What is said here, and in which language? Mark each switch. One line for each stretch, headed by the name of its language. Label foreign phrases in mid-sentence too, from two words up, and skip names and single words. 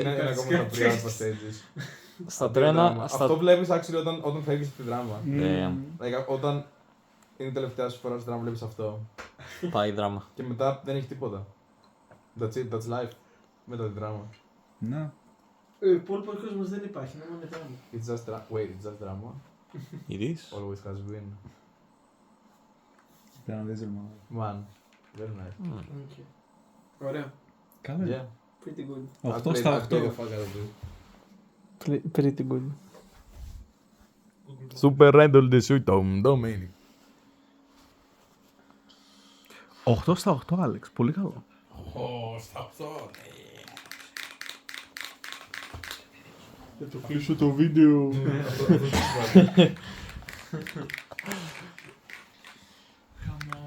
Greek: Είναι ακόμα τα
English: pre-alpha stages.
Greek: Στα τρένα. Αυτό βλέπεις actually όταν φεύγεις από τη δράμα. Damn. Όταν είναι η τελευταία σου φορά στη δράμα βλέπεις αυτό. Πάει δράμα. Και μετά δεν έχει τίποτα.
English: That's it, that's life.
Greek: Μετά τη δράμα. Ναι. Ο υπόλοιπος κόσμος δεν υπάρχει, είναι μόνο δράμα.
English: It's just wait, it's just drama. It is. Always has been.
Greek: Κοίτα να δεις ρε μαλάκα.
English: Man, very nice.
Greek: Ωραίο. Καλά.
English: Yeah. Pretty good.
Greek: 8 στα 8.
English: Pretty good. Super Randall the Suit Dominic.
Greek: 8 στα 8, Άλεξ. Πολύ καλό. Στα αυτό. Θα το κλείσω το βίντεο. Χαμό.